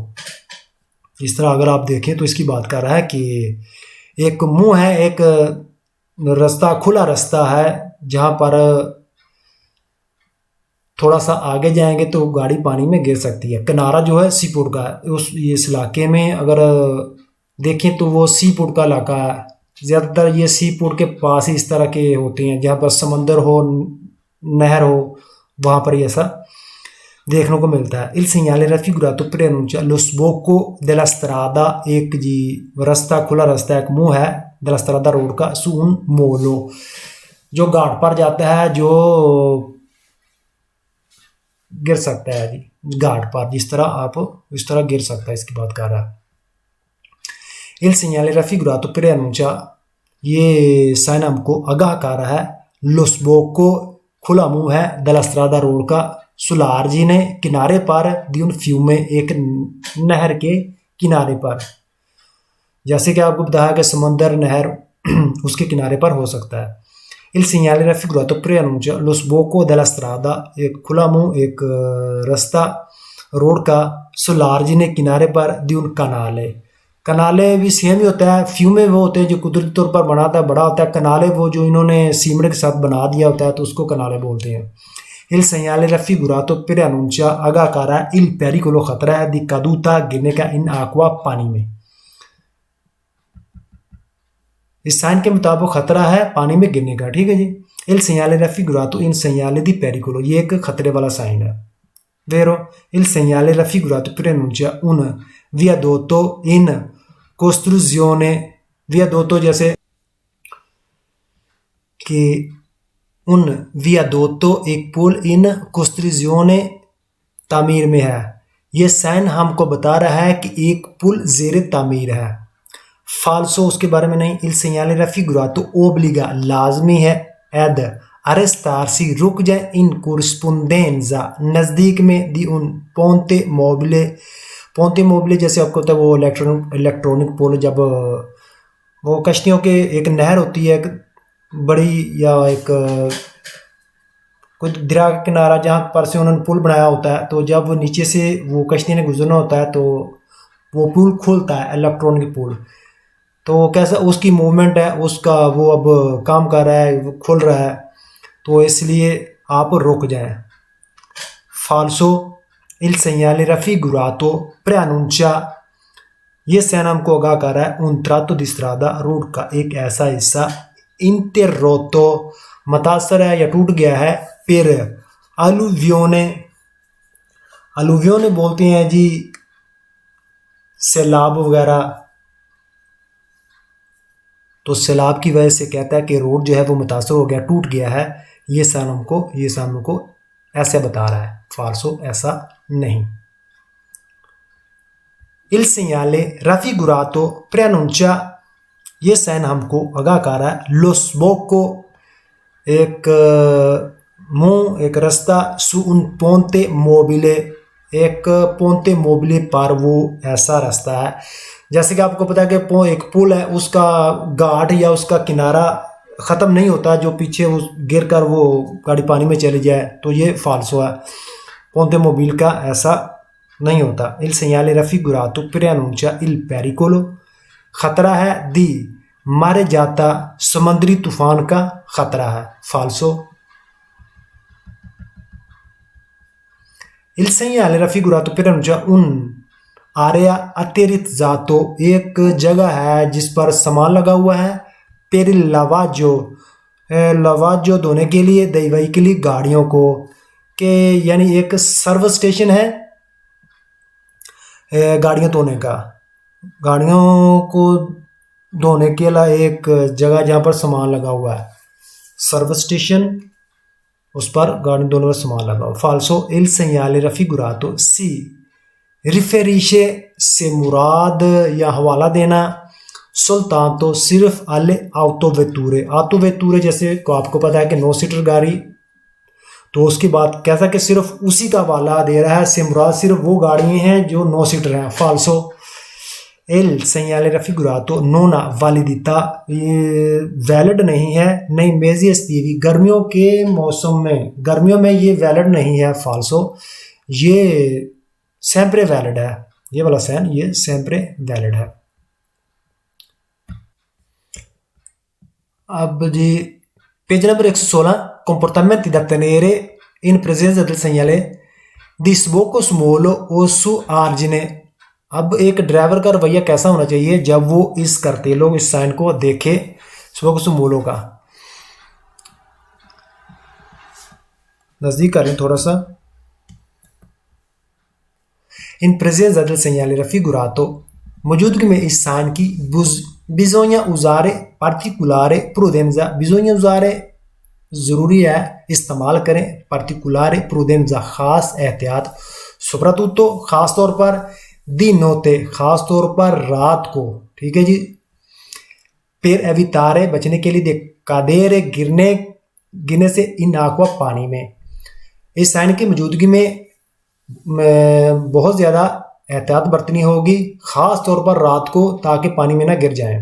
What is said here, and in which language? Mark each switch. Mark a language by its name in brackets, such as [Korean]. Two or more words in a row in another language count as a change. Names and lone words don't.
[Urdu] اس طرح اگر آپ دیکھیں تو اس کی بات کر رہا ہے کہ ایک منہ ہے، ایک راستہ، کھلا راستہ ہے، جہاں پر تھوڑا سا آگے جائیں گے تو گاڑی پانی میں گر سکتی ہے. کنارا جو ہے [English] sea port [Urdu] کا ہے، اس علاقے میں اگر دیکھیں تو وہ [English] sea port [Urdu] کا علاقہ ہے. زیادہ تر یہ [English] sea port [Urdu] کے پاس ہی اس طرح کے ہوتے ہیں، جہاں پر سمندر ہو، نہر ہو، وہاں پر ایسا دیکھنے کو ملتا ہے. [Italian] इल segnale raffigurato preannuncia lo sbocco della strada, [Urdu] ایک جی راستہ، کھلا راستہ، ایک منہ ہے [Italian] della strada [Urdu] روڈ کا, [Italian] su un molo, [Urdu] جو گھاٹ پر جاتا ہے، جو گر سکتا ہے جی گھاٹ پر، جس طرح آپ اس طرح گر سکتا ہے، اس کی بات کر رہا ہے. [Italian] Il segnale raffigurato preannuncia, [Urdu] یہ سائن ہم کو آگاہ کر رہا ہے, [Italian] lo sbocco, [Urdu] کھلا منہ ہے, [Italian] della strada [Urdu] روڈ کا، سولارجینے، کنارے پر, [Italian] di un fiume, [Urdu] ایک نہر کے کنارے پر. جیسے کہ آپ کو بتایا کہ سمندر، نہر اس کے کنارے پر ہو سکتا ہے. [Italian] Il segnale raffigurato preannuncia lo sbocco della strada, [Urdu] ایک کھلا منہ، ایک راستہ روڈ کا، سولارجینے، کنارے پر, [Italian] di un canale, [Urdu] کنالے بھی سیم ہی ہوتا ہے. فیومے وہ ہوتے ہیں جو قدرتی طور پر بناتا ہے، بڑا ہوتا ہے۔ کنالے وہ جو انہوں نے سیمنٹ کے ساتھ بنا دیا ہوتا ہے، تو اس کو کنالے بولتے ہیں. [Italian] Il segnale raffigurato preannuncia, [Urdu] آگاہ کر رہا ہے, [Italian] il pericolo, [Urdu] خطرہ ہے, [Italian] di caduta, [Urdu] گرنے کا, [Italian] in acqua, [Urdu] پانی میں. اس سائن کے مطابق خطرہ ہے پانی میں گرنے کا، ٹھیک ہے جی. [Italian] Il segnale raffigurato in segnale di pericolo, [Urdu] یہ ایک خطرے والا سائن ہے. Vero? [Italian] Il segnale raffigurato preannuncia un viadotto in costruzione, viadotto [Urdu] جیسے کہ [Italian] un viadotto, [Urdu] ایک پل, [Italian] in costruzione, [Urdu] تعمیر میں ہے. یہ سائن ہم کو بتا رہا ہے کہ ایک پل زیرِ تعمیر ہے. فالسو، اس کے بارے میں نہیں. [Italian] Il segnale raffigurato obbliga, [Urdu] لازمی ہے, [Italian] ad arrestarsi, [Urdu] رک جائے, [Italian] in corrispondenza, [Urdu] نزدیک میں, [Italian] di un ponte mobile, [Urdu] ponte mobile جیسے آپ کو ہوتا ہے وہ الیکٹرانک پل، جب وہ کشتیوں کے، ایک نہر ہوتی ہے ایک بڑی، یا ایک کوئی دریا کا کنارا جہاں پر سے انہوں نے پل بنایا ہوتا ہے، تو جب وہ نیچے سے وہ کشتی نے گزرنا ہوتا ہے تو وہ پل کھلتا ہے، الیکٹرانک پل. تو کیسا اس کی موومنٹ ہے، اس کا وہ اب کام کر رہا ہے، وہ کھل رہا ہے، تو اس لیے آپ رک جائیں. فالسو, [Italian] il segnale raffigurato preannuncia, [Urdu] یہ سائن ہم کو آگاہ کر رہا ہے, [Italian] un tratto di strada, [Urdu] روڈ کا ایک ایسا حصہ، interrotto، متاثر ہے یا ٹوٹ گیا ہے, [Italian] per alluvione, alluvione [Urdu] بولتے ہیں جی سیلاب وغیرہ، تو سیلاب کی وجہ سے کہتا ہے کہ روڈ جو ہے وہ متاثر ہو گیا، ٹوٹ گیا ہے. یہ سائن ہم کو ایسے بتا رہا ہے. فالسو، ایسا نہیں. [Italian] Il segnale raffigurato preannuncia, [Urdu] یہ سائن ہم کو آگاہ کر رہا ہے, [Italian] lo sbocco, [Urdu] ایک منہ، ایک راستہ, [Italian] su un ponte mobile, [Urdu] ایک [Italian] ponte mobile [Urdu] پر، وہ ایسا راستہ ہے. جیسے کہ آپ کو پتہ ہے کہ ایک پل ہے، اس کا گھاٹ یا اس کا کنارا ختم نہیں ہوتا، جو پیچھے اس گر کر وہ گاڑی پانی میں چلی جائے، تو یہ فالسو ہے. [Italian] ponte mobile [Urdu] کا ایسا نہیں ہوتا. [Italian] Il segnale raffigurato preannuncia il pericolo, [Urdu] خطرہ ہے, [Italian] di mare giata, [Urdu] سمندری طوفان کا خطرہ ہے۔ فالسو. [Italian] Il segnale raffigurato preannuncia un area utilizzato, [Urdu] ایک جگہ ہے جس پر سامان لگا ہوا ہے, [Italian] per il lavaggio, [Urdu] لواجو دھونے کے لیے, [Italian] dei veicoli, [Urdu] گاڑیوں کو، کے یعنی ایک [English] service station [Urdu] ہے گاڑیاں دھونے کا، گاڑیوں کو دھونے کے لیے ایک جگہ جہاں پر سامان لگا ہوا ہے, [English] service station, [Urdu] اس پر گاڑی دھونے کا سامان لگا ہوا. فالسو, [Italian] il segnale raffigurato si riferisce, [Urdu] سے مراد یا حوالہ دینا، soltanto، صرف, [Italian] alle autovetture, autovetture [Urdu] جیسے کو آپ کو پتہ ہے کہ 9 سیٹر گاڑی، تو اس کی بات کیسا کہ صرف اسی کا حوالہ دے رہا ہے، سے مراد صرف وہ گاڑیاں ہیں جو 9 سیٹر ہیں. فالسو, [Italian] il segnale raffigurato non ha validità, [Urdu] یہ ویلڈ نہیں ہے, [Italian] nei mesi estivi, [Urdu] گرمیوں کے موسم میں، گرمیوں میں یہ ویلڈ نہیں ہے. فالسو، یہ sempre ویلڈ ہے، یہ والا سائن یہ sempre ویلڈ ہے. اب جی [English] page number [Urdu] 116, [Italian] comportamenti da tenere in presenza del segnale di sbocco su molo o su argine। [Urdu] اب ایک ڈرائیور کا رویہ کیسا ہونا چاہیے جب وہ اس کرتیلوں، اس سائن کو دیکھے, [Italian] sbocco su molo [Urdu] کا. نزدیک کریں تھوڑا سا. [Italian] In presenza del segnale raffigurato, [Urdu] موجودگی میں اس سائن کی [Italian] bisogna usare particolare prudenza, bisogna usare [Urdu] ضروری ہے، استعمال کریں [Italian] particolare prudenza, [Urdu] خاص احتیاط، soprattutto خاص طور پر, [Italian] di notte [Urdu] خاص طور پر رات کو، ٹھیک ہے جی, [Italian] per evitare [Urdu] بچنے کے لیے, [Italian] di cadere [Urdu] گرنے سے [Italian] in acqua [Urdu] پانی میں. اس سائن کی موجودگی میں بہت زیادہ احتیاط برتنی ہوگی، خاص طور پر رات کو، تاکہ پانی میں نہ گر جائیں.